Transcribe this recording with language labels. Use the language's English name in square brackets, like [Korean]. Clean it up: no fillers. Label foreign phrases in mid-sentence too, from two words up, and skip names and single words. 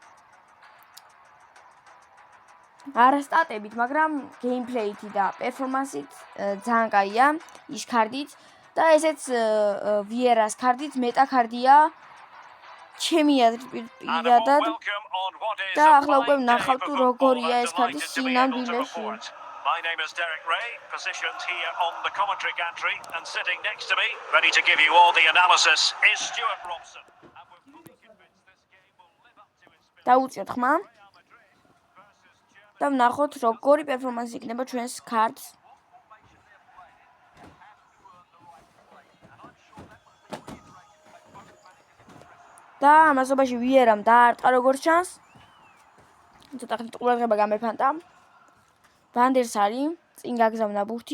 [Georgian] არა სტატებით, მაგრამ გეიმპლეით და პერფორმანსით ძალიან კაია ის კარტიც და ესეც ვიერას კარტიც მეტა კარტია. ჩემი აზრით პირადად და ახლა უკვე ვნახავ თუ როგორია ეს კარტი სინამდვილეში. [English] My name is Derek Ray, positioned here on the commentary gantry, and sitting next to me, ready to give you all the analysis, is Stuart Robson. And we're fully convinced this game will live up to its billing. [Georgian] დაუწიოთ ხმა და ვნახოთ როგორი პერფორმანსი იქნება ჩვენს კარტს. და ამასობაში ვიერამ დაარტყა როგორც ჩანს. ცოტა ხნით ყურადღება გამეფანტა. ვანდერსარი, წინ გაგზავნა ბურთი.